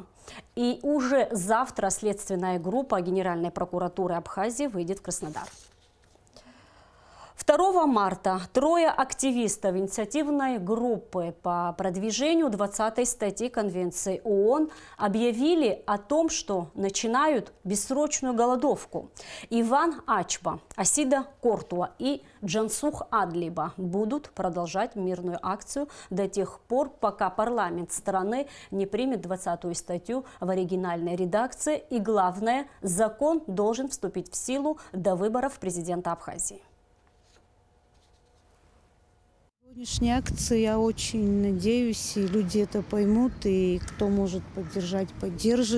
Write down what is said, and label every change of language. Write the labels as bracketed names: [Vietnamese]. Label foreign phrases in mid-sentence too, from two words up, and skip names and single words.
[Russian] И уже завтра следственная группа Генеральной прокуратуры Абхазии выйдет в Краснодар. 2 марта трое активистов инициативной группы по продвижению 20-й статьи Конвенции ООН объявили о том, что начинают бессрочную голодовку. Иван Ачба, Асида Кортуа и Джансух Адлиба будут продолжать мирную акцию до тех пор, пока парламент страны не примет 20-ю статью в оригинальной редакции. И главное, закон должен вступить в силу до выборов президента Абхазии. Сегодняшняя акция, я очень надеюсь, и люди это поймут, и кто может поддержать, поддержит.